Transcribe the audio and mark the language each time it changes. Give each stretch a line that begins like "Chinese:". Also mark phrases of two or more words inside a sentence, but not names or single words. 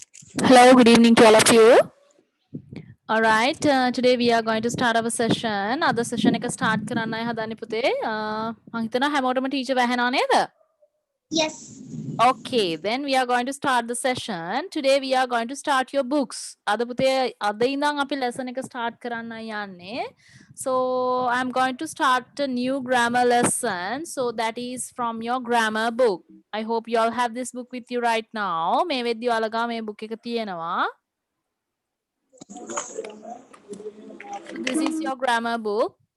English: Hello, good evening to all of you. All right, today we are going to start our session.
Sinhala: අද session එක start කරන්නයි හදන්නේ පුතේ. මම හිතනවා හැමෝටම teacher වැහෙනව නේද?
English: Yes. Okay, then we are going to start the session. Today we are going to start your books.
Sinhala: අද පුතේ අද ඉඳන් අපි lesson එක start කරන්නයි යන්නේ.
English: So I'm going to start a new grammar lesson. So that is from your grammar book. I hope you all have this book with you right now.
Sinhala: මේ වෙද්දි ඔයාලගා මේ book එක තියෙනවා.
English: This is your grammar book.